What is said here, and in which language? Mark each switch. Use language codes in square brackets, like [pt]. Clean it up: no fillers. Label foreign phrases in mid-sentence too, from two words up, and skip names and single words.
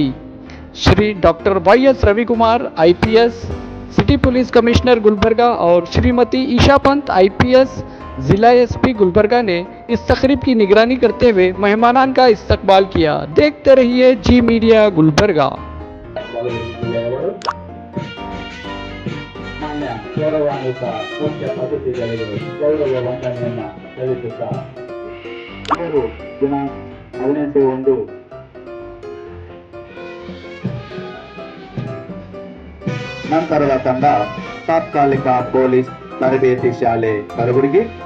[ur] شری ڈاکٹر YS روی کمار IPS [en] city police commissioner [ur] گلبرگہ اور شریمتی ایشا پنت IPS ضلع SP گلبرگہ نے اس تقریب کی نگرانی کرتے ہوئے مہمانان کا استقبال کیا. دیکھتے رہیے ذی میڈیا گلبرگہ. [kn] ಗೌರವಾನ್ವಿತ ಮುಖ್ಯ ಅತಿಥಿಗಳಿಗೆ ಗೌರವ ವಂದನೆಯನ್ನ ಸಲ್ಲಿಸುತ್ತಾ ಇವರು ದಿನಾಂಕ 18/1 ನಂತರದ ತಂಡ ತಾತ್ಕಾಲಿಕ ಪೊಲೀಸ್ ತರಬೇತಿ ಶಾಲೆ ಕಲಬುರಗಿ